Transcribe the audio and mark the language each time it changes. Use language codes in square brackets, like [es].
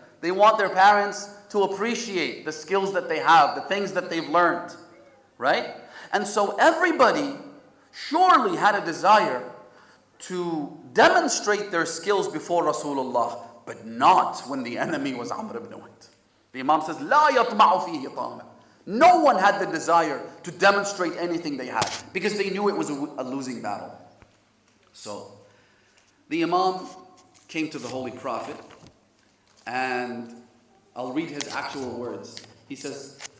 [en] They want their parents to appreciate the skills that they have, the things that they've learned, right? And so everybody surely had a desire to demonstrate their skills before Rasulullah, but not when the enemy was Amr ibn Udd. The Imam says, [ar] لا يطمع فيه طامع. [en] No one had the desire to demonstrate anything they had because they knew it was a losing battle. So, the Imam came to the Holy Prophet, and I'll read his actual words. He says,